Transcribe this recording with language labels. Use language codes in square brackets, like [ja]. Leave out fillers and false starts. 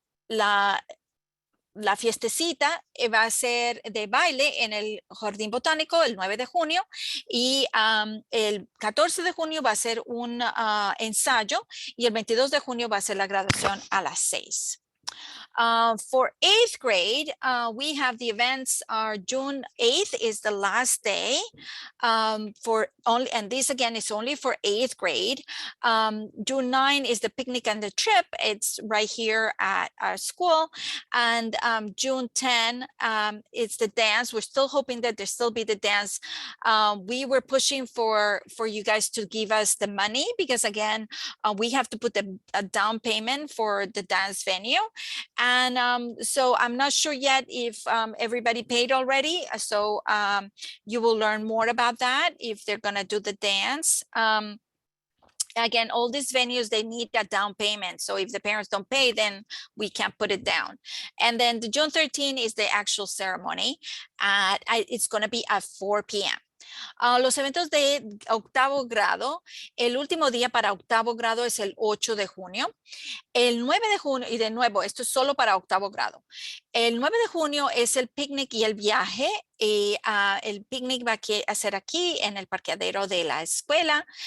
[es] La, la fiestecita va a ser de baile en el Jardín Botánico el 9 de junio y el 14 de junio va a ser un ensayo y el 22 de junio va a ser la graduación a las 6. [en] For 8th grade, we have the events June 8th is the last day and this again is only for 8th grade. June 9 is the picnic and the trip. It's right here at our school. And June 10 it's the dance. We're still hoping that there still be the dance. We were pushing for you guys to give us the money because again, we have to put a down payment for the dance venue. And so I'm not sure yet if everybody paid already. So you will learn more about that if they're going to do the dance. Again, all these venues, they need a down payment. So if the parents don't pay, then we can't put it down. And then the June 13 is the actual ceremony. It's going to be at 4 p.m. [es] Los eventos de octavo grado, el último día para octavo grado es el 8 de junio. El 9 de junio, y de nuevo, esto es solo para octavo grado. El 9 de junio es el picnic y el viaje. El picnic va a ser aquí en el parqueadero de la escuela.